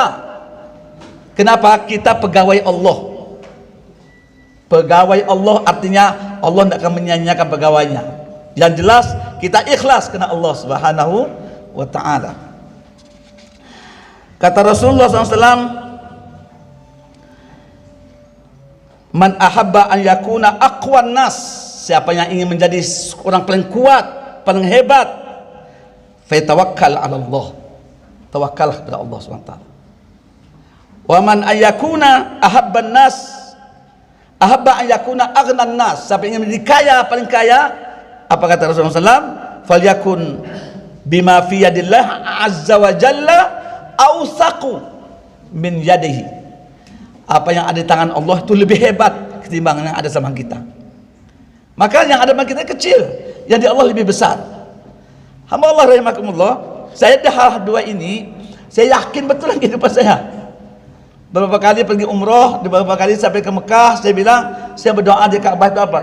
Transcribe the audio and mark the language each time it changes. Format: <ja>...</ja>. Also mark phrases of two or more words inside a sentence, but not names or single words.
<id>Kenapa? Kita pegawai Allah. Pegawai Allah artinya Allah tidak akan menyanyiakan pegawainya. Yang jelas kita ikhlas karena Allah</id> <ar>سبحانه وتعالى.</ar> <id>Kata Rasulullah SAW,</id> <ar>من أحب أن يكون أقوى الناس,</ar> <id>siapa yang ingin menjadi orang paling kuat, paling hebat,</id> <ar>فليتوكل على الله,</ar> <id>tawakkallah kepada Allah SWT.</id> <ar>ومن أيكون أحب الناس، أحب أن يكون أغنى الناس,</ar> <id>siapa yang ingin menjadi kaya, paling kaya, apa kata Rasulullah SAW?</id> <ar>فليكن بما في يد الله عز وجل أوثق من يده.</ar> <id>Apa yang ada di tangan Allah itu lebih hebat ketimbang yang ada sama kita. Maka yang ada sama kita kecil, yang di Allah lebih besar. Hamba Allah rahimakumullah, saya dah hal dua ini, saya yakin betul dalam kehidupan saya. Beberapa kali pergi umroh, beberapa kali sampai ke Mekah, saya bilang, saya berdoa di Ka'bah itu apa?</id>